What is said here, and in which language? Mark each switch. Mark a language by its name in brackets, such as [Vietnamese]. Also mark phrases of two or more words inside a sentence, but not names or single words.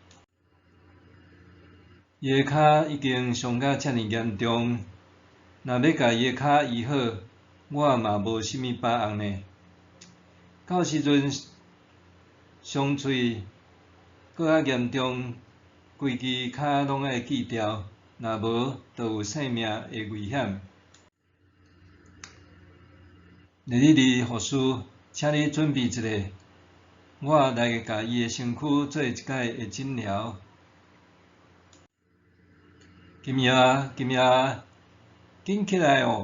[Min Nan Chinese] 伊个骹已经伤甲遮尔严重。若要甲伊个骹医好，我嘛无啥物把握呢。到时阵伤喙搁较严重，规支骹拢爱锯掉，若无就有性命的危险。列里里护士，请你准备一下，我来甲伊个身躯做一摆的诊疗。金耀，紧起来哦！